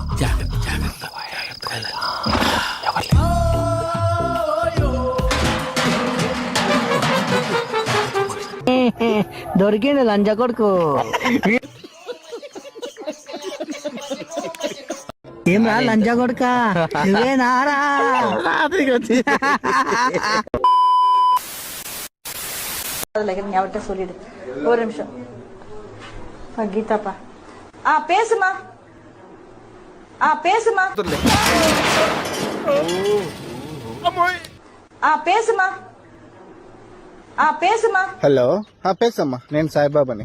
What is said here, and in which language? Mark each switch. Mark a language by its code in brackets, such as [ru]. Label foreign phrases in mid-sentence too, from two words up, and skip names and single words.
[te] దొరికింది లంజ కొడుకు. ఏమరా లంజ కొడుక, నువ్వేనారా? [ta] அவர்கிட்ட சொல்லிடு. ஒரு நிமிஷம் கீதாப்பா. பேசுமா, பேசுமா, பேசுமா, பேசுமா. [te] హలో, పేసమ్మా. నేను సాయిబాబాని.